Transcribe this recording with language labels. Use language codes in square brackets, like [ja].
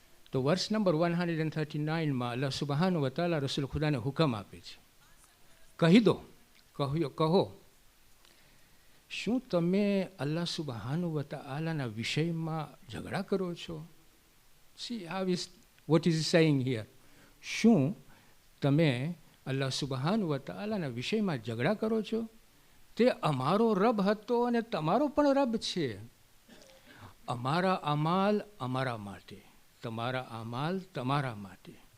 [gu] તો વર્ષ નંબર 139માં અલ્લાહ સુબ્હાનહુ વ તઆલા રસૂલ ખુદાને હુકમ આપે છે, કહી દો, કહો શું તમે અલ્લાહ સુબ્હાનહુ વ તઆલાના વિષયમાં ઝઘડા કરો છો? [en] See how is what is he saying here? [gu] શું તમે અલ્લાહ સુબ્હાનહુ વ તઆલાના વિષયમાં ઝઘડા કરો છો? તે અમારો રબ હતો અને તમારો પણ રબ છે. અમારા અમાલ અમારા માટે, તમારા અમાલ તમારા માટે.